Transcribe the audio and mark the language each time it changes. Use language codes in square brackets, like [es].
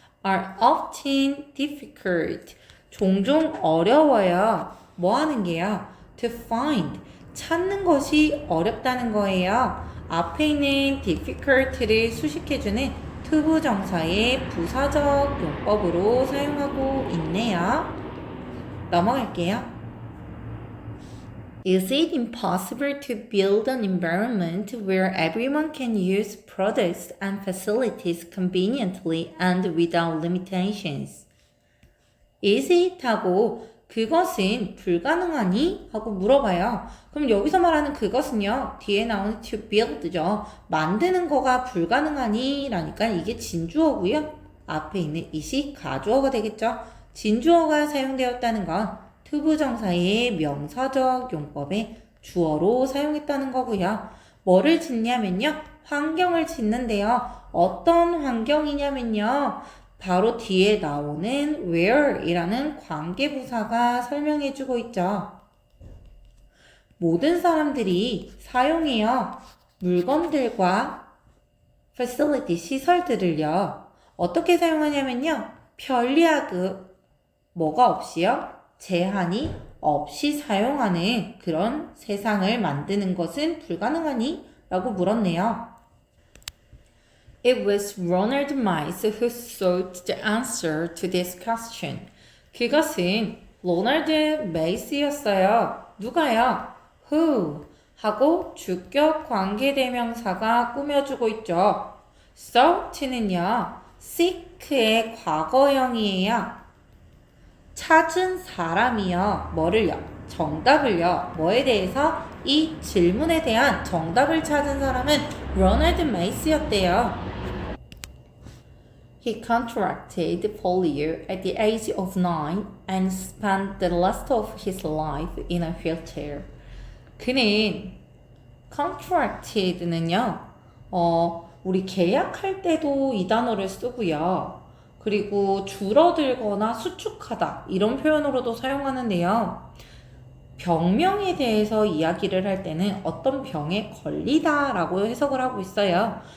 [en] are often difficult. [ko] 종종 어려워요. 뭐 하는 게요? [en] to find. [ko] 찾는 것이 어렵다는 거예요. 앞에 있는 difficult를 수식해주는 투부정사의 부사적 용법으로 사용하고 있네요. 넘어갈게요. [en] Is it impossible to build an environment where everyone can use products and facilities conveniently and without limitations? Is it? [ko] 하고 그것은 불가능하니? 하고 물어봐요. 그럼 여기서 말하는 그것은요. 뒤에 나오는 to build죠. 만드는 거가 불가능하니? 라니까 이게 진주어고요. 앞에 있는 it이 가주어가 되겠죠. 진주어가 사용되었다는 건 투부정사의 명사적 용법에 주어로 사용했다는 거고요. 뭐를 짓냐면요. 환경을 짓는데요. 어떤 환경이냐면요. 바로 뒤에 나오는 where이라는 관계부사가 설명해주고 있죠. 모든 사람들이 사용해요. 물건들과 facility, 시설들을요. 어떻게 사용하냐면요. 편리하고 뭐가 없이요? 제한이 없이 사용하는 그런 세상을 만드는 것은 불가능하니? 라고 물었네요. [en] It was Ronald Mice who sought the answer to this question. [ko] 그것은 로널드 메이스였어요. 누가요? Who 하고 주격 관계대명사가 꾸며주고 있죠. sought는요. seek의 과거형이에요. 찾은 사람이요. 뭐를요? 정답을요. 뭐에 대해서? 이 질문에 대한 정답을 찾은 사람은 로널드 메이스였대요. [en] He contracted polio at the age of 9 and spent the rest of his life in a wheelchair. [ko] 그는 contracted는요. 우리 계약할 때도 이 단어를 쓰고요. 그리고 줄어들거나 수축하다 이런 표현으로도 사용하는데요. 병명에 대해서 이야기를 할 때는 어떤 병에 걸리다 라고 해석을 하고 있어요.